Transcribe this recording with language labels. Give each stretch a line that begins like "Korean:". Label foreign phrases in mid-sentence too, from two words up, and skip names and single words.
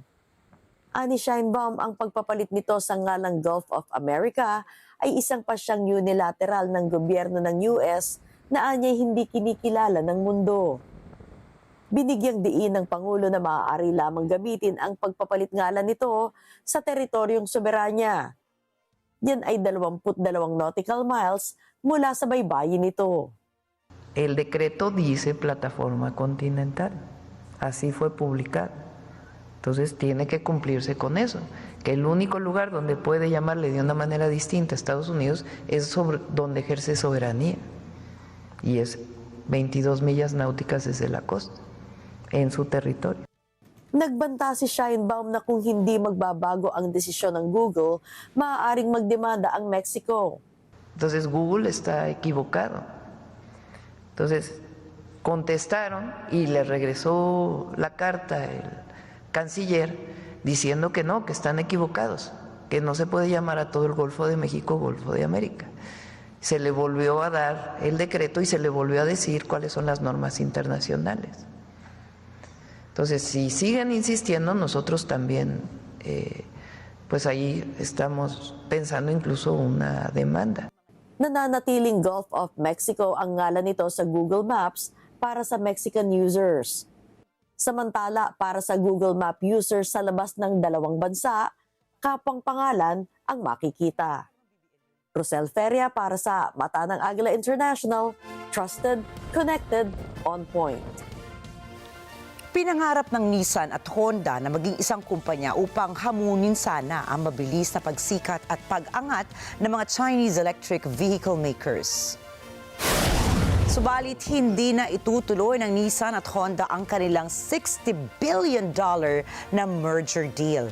Filipino: Ani Sheinbaum, ang pagpapalit nito sa ngalang
English: Gulf of America
Filipino: ay isang pasyang unilateral ng gobyerno ng US na anya'y hindi kinikilala ng mundo. Binigyang diin ng Pangulo na maaari lamang gamitin ang pagpapalit ngalan nito sa teritoryong soberanya. Yan ay 22
English: nautical miles
Filipino: mula sa baybayin nito.
Spanish: El decreto dice plataforma continental. Así fue publicado. Entonces tiene que cumplirse con eso, que el único lugar donde puede llamarle de una manera distinta a Estados Unidos es donde ejerce soberanía, y es 22 millas náuticas desde la costa, en su territorio.
Filipino: Nagbanta si Sheinbaum na kung hindi magbabago ang desisyon ng Google, maaaring magdemanda ang Mexico.
Spanish: Entonces Google está equivocado. Entonces contestaron y le regresó la carta el canciller diciendo que no, que están equivocados, que no se puede llamar a todo el Golfo de México Golfo de América. Se le volvió a dar el decreto y se le volvió a decir cuáles son las normas internacionales. Entonces, si siguen insistiendo, nosotros también, pues ahí estamos pensando incluso una demanda.
Filipino: Nananatiling
English: Gulf of Mexico
Filipino: ang ngalan nito sa Google Maps para sa
English: Mexican users.
Filipino: Samantala, para sa Google Map users sa labas ng dalawang bansa, kapang pangalan ang makikita. Rosel Feria para sa Mata ng Agila International,
English: trusted, connected, on point.
Filipino: Pinangarap ng Nissan at Honda na maging isang kumpanya upang hamunin sana ang mabilis na pagsikat at pag-angat ng mga
English: Chinese electric vehicle makers.
Filipino: Subalit hindi na itutuloy ng Nissan at Honda ang kanilang $60 billion na
English: merger deal.